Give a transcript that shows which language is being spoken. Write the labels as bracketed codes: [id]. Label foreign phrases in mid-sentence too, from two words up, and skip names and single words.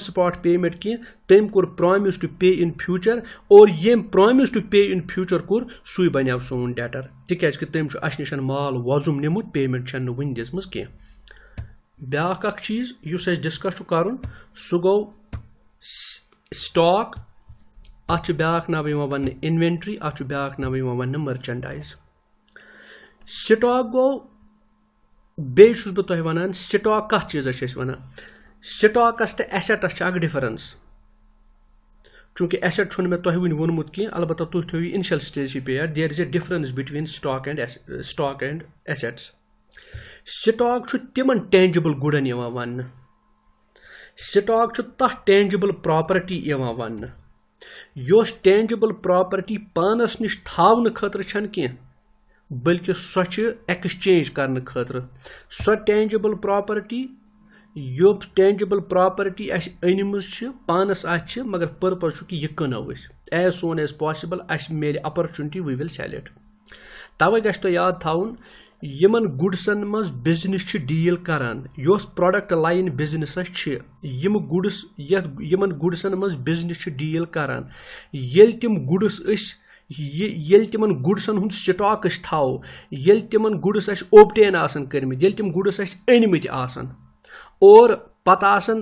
[en] spot payment [ks] کینٛہہ تٔمۍ کوٚر [en] promise to pay in future [ks] اور ییٚمۍ [en] promise to pay in future [ks] کوٚر سُے بنیو سون ڈیٹر تِکیازِ کہِ تٔمۍ چھُ اَسہِ نِش مال وۄزُم نِمُت پیمنٹ چھنہٕ وُنہِ دِژمٕژ کینٛہہ بیاکھ اکھ چیٖز یُس اَسہِ ڈسکس چھُ کرُن سُہ گوٚو سٹاک اتھ چھُ بیاکھ ناو یِوان وننہٕ انوینٹری اتھ چھُ بیاکھ ناو یِوان وننہٕ مرچنڈایز سٹاک گوٚو بیٚیہِ چھُس بہٕ تۄہہِ ونان سٹاک کتھ چیٖزس چھِ أسۍ ونان سٹاکس تہٕ ایسیٹس چھِ اکھ ڈفرنس چوٗنکہِ ایسیٹ چھُنہٕ مےٚ تۄہہِ وُنہِ ووٚنمُت کینٛہہ البتہ تُہۍ تھٲیِو اِنشل سٹیجہِ پے یاد [en] there is a difference between stock and assets [ks] سٹاک چھُ تِمن ٹینجبل گُڈن یِوان وننہٕ سٹاک چھُ تتھ [en] tangible property [ks] یِوان وننہٕ یۄس [en] tangible property [ks] پانس نِش تھاونہٕ خٲطرٕ چھنہٕ کینٛہہ بلکہِ سۄ چھِ ایکسچینج کرنہٕ خٲطرٕ سۄ [en] tangible property [ks] یۄس [en] tangible property [ks] اَسہِ أنمٕژ چھِ پانس اَتھِ چھِ مگر پٔرپز چھُ کہِ یہِ کٕنو أسۍ [en] as soon as possible [ks] اَسہِ میلہِ اپرچُنٹی وی [en] will sell it [ks] تَوے گژھِ تۄہہِ یاد تھاوُن یِمن گُڈسن منٛز بِزنس چھِ ڈیٖل کران یۄس [en] product line [ks] بِزنسس چھِ یِم گُڈس یِمن گُڈسن منٛز بِزنس چھِ ڈیٖل کران ییٚلہِ تِم گُڈس أسۍ ییٚلہِ تِمن گُڈسن ہُنٛد سٹاک أسۍ تھاوو ییٚلہِ تِمن گُڈس اَسہِ اوپٹین آسن کٔرمٕتۍ ییٚلہِ تِم گُڈس اَسہِ أنمٕتۍ آسن اور پتہٕ آسن